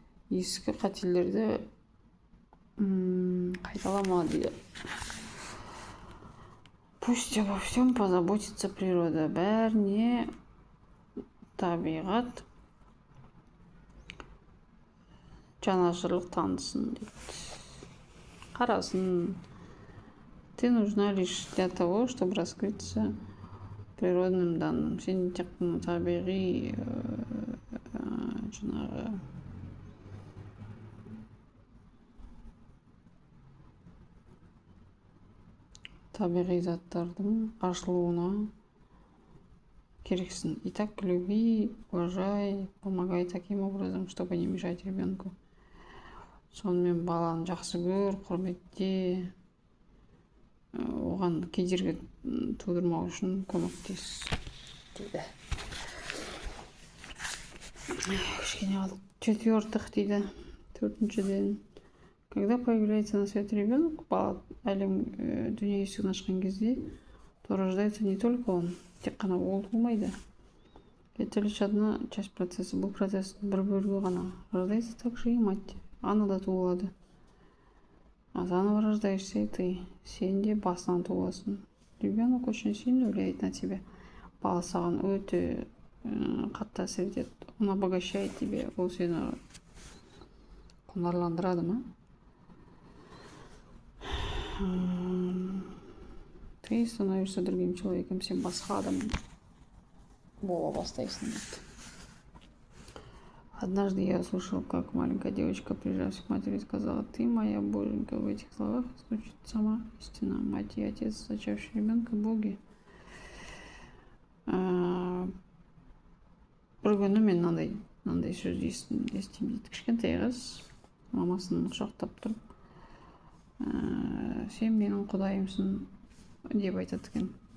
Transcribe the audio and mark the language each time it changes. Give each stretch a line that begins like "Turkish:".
Kazakh: Ескі қателерді қайталама дейді.
Russian: Пусть обо всем позаботится природа.
Kazakh: Бәріне табиғат жанашырлық танысын дейді. Қарасын.
Russian: Ты нужна лишь для того, чтобы раскрыться природным данным.
Kazakh: Сен тек қана табиғи жаңағы табиғи заттардың ашылуына керексің.
Russian: И так люби, уважай, помогай таким образом, чтобы не мешать ребенку.
Kazakh: Сонымен баланы жақсы көр, құрметте, оған кедергі тудырмау үшін көмектес дейді. Кішкене қалдық.
Russian: Четвертых
Kazakh: дейді. Төртіншіден.
Russian: Когда появляется на свет ребенок,
Kazakh: бала әлем дүние есігін ашқан кезде,
Russian: то рождается не только он,
Kazakh: тек қана ол туылмайды.
Russian: Это лишь одна часть процесса.
Kazakh: Бұл процесстің бір бөлігі ғана.
Russian: Рождается также и мать.
Kazakh: Ана да туылады.
Russian: А заново рождаешься и ты.
Kazakh: Сен де басынан туыласың.
Russian: Ребенок очень сильно влияет на тебя.
Kazakh: Бала саған өте қатты әсер етеді.
Russian: Он обогащает тебя.
Kazakh: Ол сені құнарландырады ма?
Russian: Ты становишься другим человеком,
Kazakh: сен басқа адам бола бастайсың.
Russian: Однажды я слушал, как маленькая девочка, прижавшись к матери, сказала: ты моя боженька. В этих словах звучит сама истина. Мать и отец, зачавший ребенка, боги.
Kazakh: Бір күні мен мынандай сөз естідім дейді. Кішкентай қыз мамасын құшақтап тұрып, сен менің құдайымсың деп айтады екен.